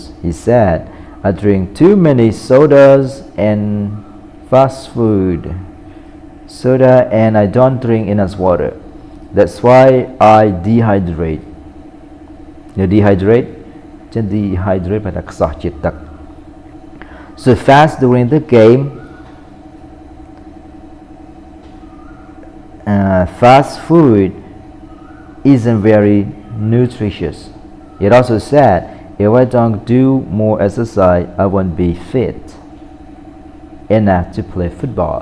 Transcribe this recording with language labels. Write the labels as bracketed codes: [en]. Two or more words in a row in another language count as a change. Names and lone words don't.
[en] He said, I drink too many sodas and fast food. Soda and I don't drink enough water. That's why I dehydrate. You dehydrate? Dehydrate by the ខ្សោះជាតិទឹក. So fast during the game. Fast food isn't very nutritious. It also said, if I don't do more exercise, I won't be fit enough to play football.